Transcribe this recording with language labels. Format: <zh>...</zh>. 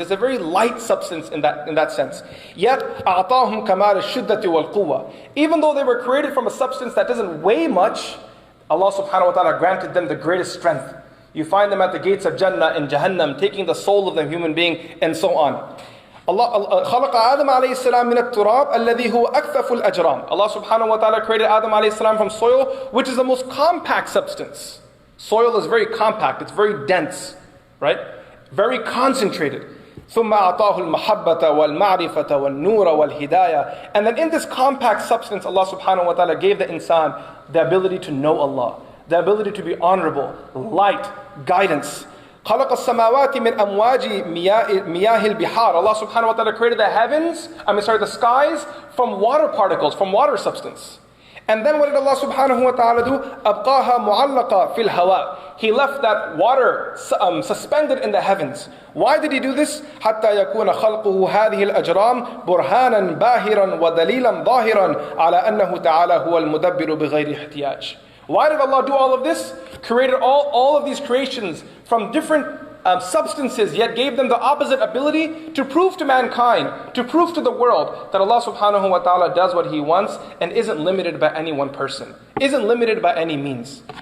<en>It's a very light substance in that sense.</en> <ar>Yet أعطاهم كمال الشدة والقوة.</ar> <en>Even though they were created from a substance that doesn't weigh much, Allah subhanahu wa ta'ala granted them the greatest strength. You find them at the gates of Jannah and Jahannam, taking the soul of the human being, and so on.</en> <ar>Allah خلق آدم عليه السلام من التراب الذي هو أكثف الأجرام.</ar> <en>Allah subhanahu wa ta'ala created Adam alayhi salam from soil, which is the most compact substance. Soil is very compact, it's very dense, right? Very concentrated.</en> <ar>ثم أعطاه المحبة والمعرفة والنور والهداية.</ar> <en>And then in this compact substance, Allah subhanahu wa ta'ala gave the insan the ability to know Allah, the ability to be honorable, light, guidance.</en> <ar>خلق السماوات من أمواج مياه البحار.</ar> <en>Allah subhanahu wa ta'ala created the skies from water particles, from water substance. And then what did Allah subhanahu wa ta'ala do?</en> <ar>أبقاها معلقة في الهواء.</ar> <en>He left that water suspended in the heavens. Why did he do this?</en> <ar>حتى يكون خلقه هذه الأجرام برهانا باهرا ودليلا ظاهرا على أنه تعالى هو المدبر بغير احتياج.</ar> <en>Why did Allah do all of this? Created all of these creations from different substances, yet gave them the opposite ability to prove to mankind, to prove to the world that Allah subhanahu wa ta'ala does what He wants and isn't limited by any one person, isn't limited by any means.</en>